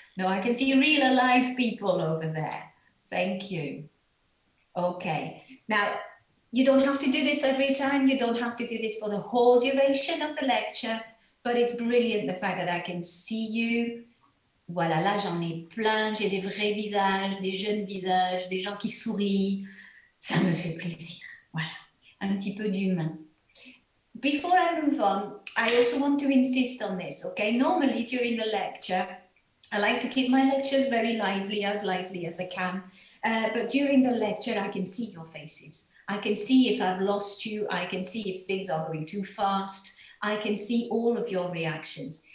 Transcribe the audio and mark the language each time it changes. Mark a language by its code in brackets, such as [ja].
[en] No, I can see real alive people over there. Thank you. Okay. Now, you don't have to do this every time. You don't have to do this for the whole duration of the lecture. But it's brilliant the fact that I can see you. [fr] Voilà, là, j'en ai plein. J'ai des vrais visages, des jeunes visages, des gens qui sourient. Ça me fait plaisir. Voilà, un petit peu d'humain. [en] before I move on, I also want to insist on this, okay? Normally during the lecture, I like to keep my lectures very lively as I can. But during the lecture, I can see your faces. I can see if I've lost you. I can see if things are going too fast. I can see all of your reactions.